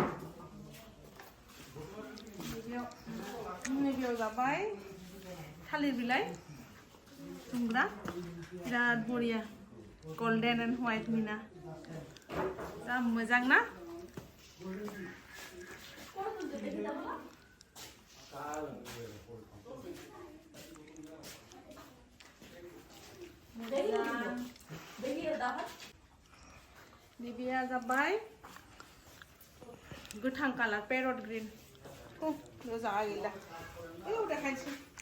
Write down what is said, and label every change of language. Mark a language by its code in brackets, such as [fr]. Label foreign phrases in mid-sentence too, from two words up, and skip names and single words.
[brx] नैबेयाव जाबाय थालिर बिलाइ जुमग्रा बिराद बरिया [en] golden and white mina [brx] जा मोजां ना Nibia जाबाय गोथां [en] colour parrot green [brx] जा गैला बेयाव देखायनोसै